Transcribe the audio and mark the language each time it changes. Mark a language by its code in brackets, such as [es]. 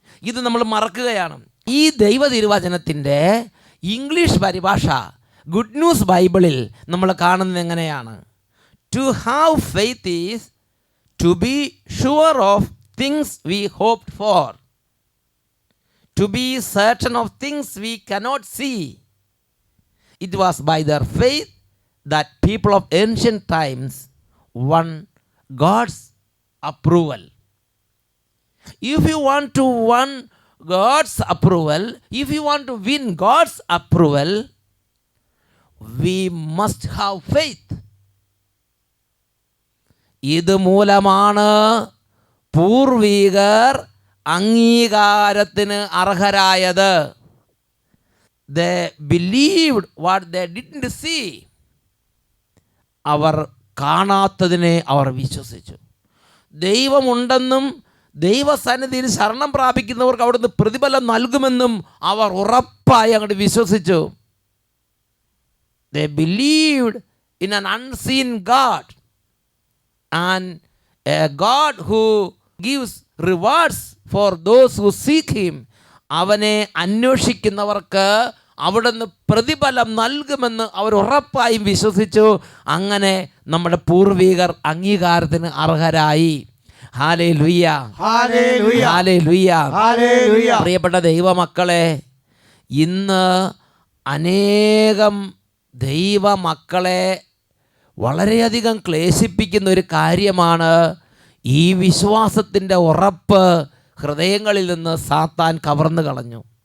[ml] ഇത് നമ്മൾ മറക്കുകയാണ്. ഈ ദൈവ തിരുവചനത്തിൻ്റെ ഇംഗ്ലീഷ് പരിഭാഷ ഗുഡ് ന്യൂസ് ബൈബിളിൽ നമ്മൾ കാണുന്നത് എങ്ങനെയാണ്? [en] To have faith is to be sure of things we hoped for, to be certain of things we cannot see. It was by their faith that people of ancient times won God's approval. If you want to win God's approval, if you want to win God's approval, we must have faith. [ml] ഇത് മൂലമാണ് പൂർവികർ അംഗീകാരത്തിന് അർഹരായത്. [en] They believed what they didn't see. [ml] അവർ കാണാത്തതിനെ അവർ വിശ്വസിച്ചു. ദൈവമുണ്ടെന്നും ദൈവസന്നിധിയിൽ ശരണം പ്രാപിക്കുന്നവർക്ക് അവിടുന്ന് പ്രതിഫലം നൽകുമെന്നും അവർ ഉറപ്പായി അങ്ങോട്ട് വിശ്വസിച്ചു. [en] They believed in an unseen God, and a God who gives rewards for those who seek him. [ml] അവനെ അന്വേഷിക്കുന്നവർക്ക് അവിടുന്ന് പ്രതിഫലം നൽകുമെന്ന് അവർ ഉറപ്പായും വിശ്വസിച്ചു. അങ്ങനെ നമ്മുടെ പൂർവികർ അംഗീകാരത്തിന് അർഹരായി. Hallelujah, hallelujah, hallelujah. ഹല്ലേലൂയ. പ്രിയപ്പെട്ട ദൈവമക്കളെ, ഇന്ന് അനേകം ദൈവമക്കളെ വളരെയധികം ക്ലേശിപ്പിക്കുന്ന ഒരു കാര്യമാണ് ഈ വിശ്വാസത്തിൻ്റെ ഉറപ്പ് ഹൃദയങ്ങളിൽ നിന്ന് സാത്താൻ കവർന്നു കളഞ്ഞു.